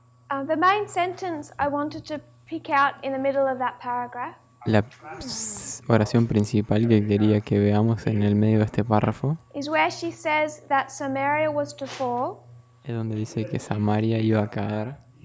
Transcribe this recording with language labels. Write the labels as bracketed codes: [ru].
[en] The main sentence I wanted to pick out in the middle of that paragraph [es] La oración principal que quería que veamos en el medio de este párrafo [en] is where she says that Samaria was to fall, [es] es donde dice que Samaria iba a caer,